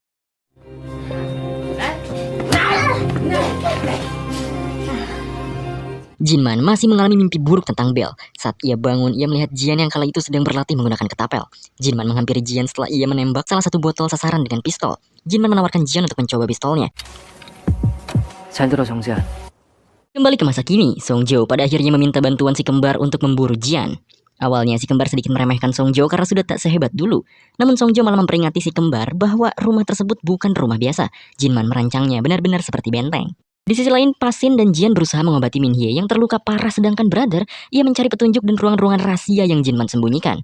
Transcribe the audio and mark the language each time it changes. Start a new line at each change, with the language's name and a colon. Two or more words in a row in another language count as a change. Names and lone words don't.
Indonesian: Jinman masih mengalami mimpi buruk tentang Bell. Saat ia bangun, ia melihat Jian yang kala itu sedang berlatih menggunakan ketapel. Jinman menghampiri Jian setelah ia menembak salah satu botol sasaran dengan pistol. Jinman menawarkan Jian untuk mencoba pistolnya.
Korean: 잘 들어 정지한.
Indonesian: Kembali ke masa kini, Song Jo pada akhirnya meminta bantuan si kembar untuk memburu Jian. Awalnya si kembar sedikit meremehkan Song Jo karena sudah tak sehebat dulu. Namun Song Jo malah memperingati si kembar bahwa rumah tersebut bukan rumah biasa. Jinman merancangnya benar-benar seperti benteng. Di sisi lain, Pasin dan Jian berusaha mengobati Min Hye yang terluka parah, sedangkan Brother, ia mencari petunjuk dan ruang-ruangan rahasia yang Jinman sembunyikan.